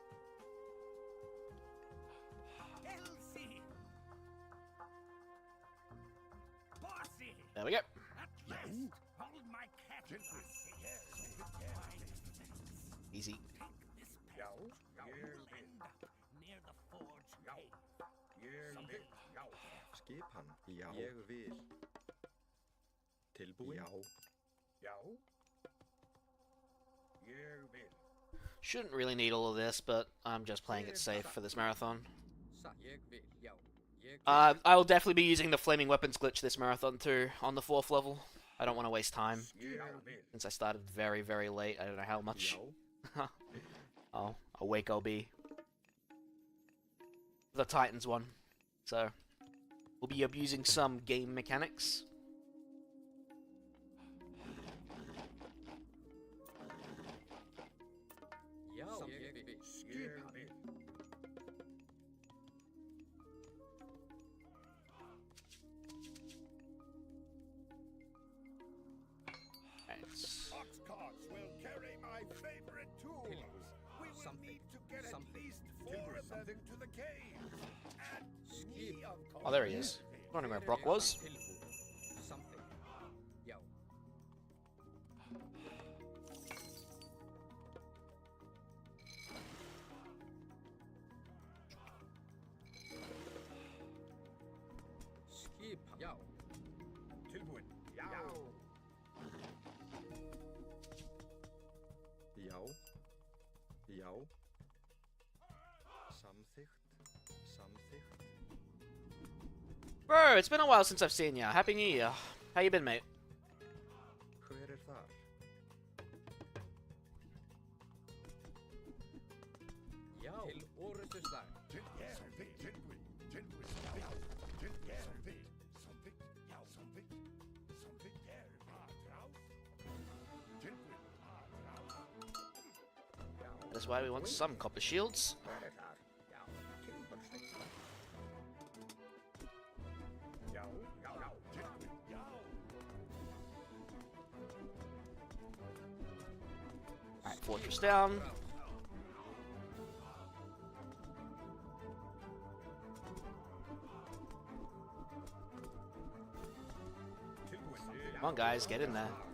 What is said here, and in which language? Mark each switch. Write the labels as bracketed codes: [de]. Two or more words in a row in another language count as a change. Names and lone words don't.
[en] Elsie. Bossy. There we go. At last, all my cat Easy. This path will end up near the forge cave. [is] Skipan, já. Ég vil. Tilbúin? Já. Já. Ég vil. [en] Shouldn't really need all of this, but I'm just playing it safe for this marathon. [is] Satt. Ég vil. Já. Ég [en] I will definitely be using the flaming weapons glitch this marathon too, on the 4th level. I don't want to waste time, since I started very, very late. I don't know how much awake I'll be. The Titans one. So, we'll be abusing some game mechanics. [is] Já. Ég vil. Skipan. [en] Ox carts will carry my favorite tools. We will need to get at least 4 of them to the cave. And me, of course. Oh, there he is. Wondering where Brock was. Something. [is] Já. Skipan. Já. Tilbúin. Já. Já. Já. Samþykkt. Samþykkt. [en] Bro, it's been a while since I've seen ya. Happy New Year. How you been, mate? [is] Hver þar? Já. Til orrustuslag. [en] That's why we want some copper shields. [is] Hver þar? Já. Tilbúin. Já. Já. Já. Tilbúin. Já. [en] Alright, fortress down. Come on, guys, get in there.